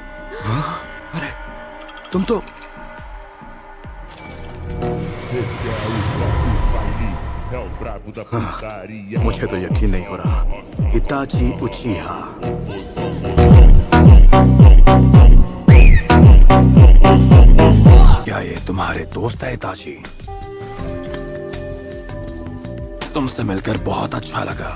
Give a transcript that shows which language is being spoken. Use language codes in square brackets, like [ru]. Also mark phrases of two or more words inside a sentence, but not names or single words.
[hi] अरे तुम तो [pt] Esse é o próprio Saini, é o brabo da putaria. [hi] मुझे तो यकीन नहीं हो रहा। इताची उचिहा, क्या ये तुम्हारे दोस्त है इताची? तुमसे मिलकर बहुत अच्छा लगा।